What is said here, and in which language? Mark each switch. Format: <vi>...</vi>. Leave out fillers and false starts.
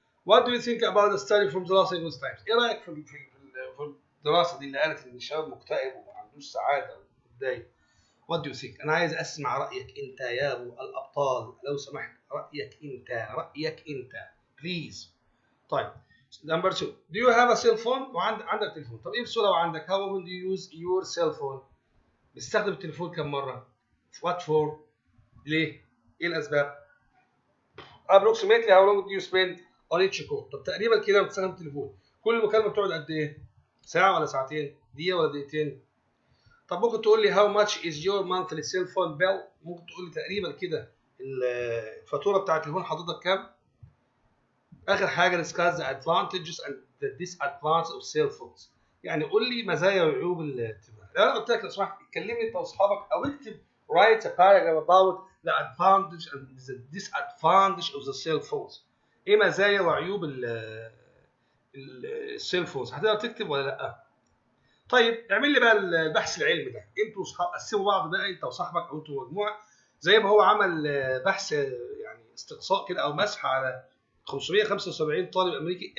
<en>What do you think about the study from the Los Angeles Times؟</en> <ar>ايه رايك في الدراسه دي اللي قالت ان الشباب مكتئب وما عندوش سعاده ومتضايق؟</ar> <en>What do you think؟</en> <ar>أنا عايز أسمع رأيك أنت يا أبو الأبطال لو سمحت. رأيك أنت</ar> <en>please.</en> <ar>طيب</ar> <en>number 2 do you have a cell phone؟</en> <ar>عندك تليفون. طب إيه السؤال لو عندك</ar> <en>how often do you use your cell phone؟</en> <ar>بتستخدم التليفون كم مرة؟</ar> <en>what for؟</en> <ar>ليه؟ إيه الأسباب؟</ar> <en>approximately how long do you spend on each call؟</en> <ar>طب تقريبا كده بتستخدم التليفون كل مكالمة بتقعد قد إيه؟ ساعة ولا ساعتين؟ دقيقة ولا دقيقتين؟ طب ممكن تقول لي</ar> <en>how much is your monthly cell phone bill؟</en> <ar>ممكن تقول لي تقريبا كده الفاتوره بتاعت التليفون حضرتك كام؟ اخر حاجه</ar> <en>discuss the advantages and the disadvantages of cell phones.</en> <ar>يعني قول لي مزايا وعيوب التليفون. انا قلت لك لو سمحت كلمني انت واصحابك او اكتب</ar> <en>write a paragraph about the advantage and the disadvantage of the cell phones.</en> <ar>ايه مزايا وعيوب السيل فونز؟ هتقدر تكتب ولا لا؟ طيب اعمل لي بقى البحث العلمي ده. انتوا قسموا بعض بقى انت وصاحبك او انتوا مجموعه زي ما هو عمل بحث يعني استقصاء كده او مسح على 575 طالب امريكي.</ar>